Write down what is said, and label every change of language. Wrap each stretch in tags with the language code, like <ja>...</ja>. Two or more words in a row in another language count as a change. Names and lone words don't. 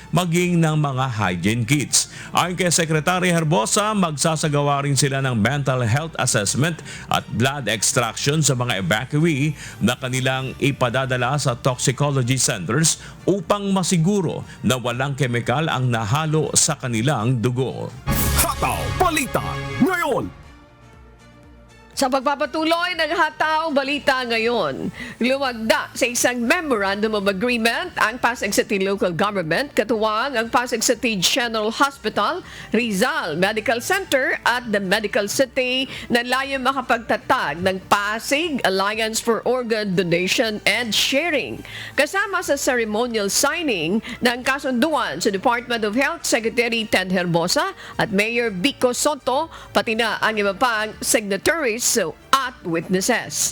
<tl>maging ng mga</tl> <en>hygiene kits.</en> <tl>Ayon kay Secretary Herbosa, magsasagawa rin sila ng</tl> <en>mental health assessment</en> <tl>at</tl> <en>blood extraction</en> <tl>sa mga evacuee na kanilang ipadadala sa</tl> <en>toxicology centers</en> <tl>upang masiguro na walang kemikal ang nahalo sa kanilang dugo. Hataw Balita ngayon. Sa pagpapatuloy ng Hataw Balita ngayon, lumagda sa isang</tl> <en>Memorandum of Agreement</en> <tl>ang Pasig City Local Government, katuwang ang Pasig City General Hospital, Rizal Medical Center at the Medical City na layong makapagtatag ng Pasig Alliance for Organ Donation and Sharing. Kasama sa</tl> <en>ceremonial signing</en> <tl>ng kasunduan sa Department of Health Secretary Ted Herbosa at Mayor Vico Soto, pati na ang iba pang signatories at witnesses.</tl>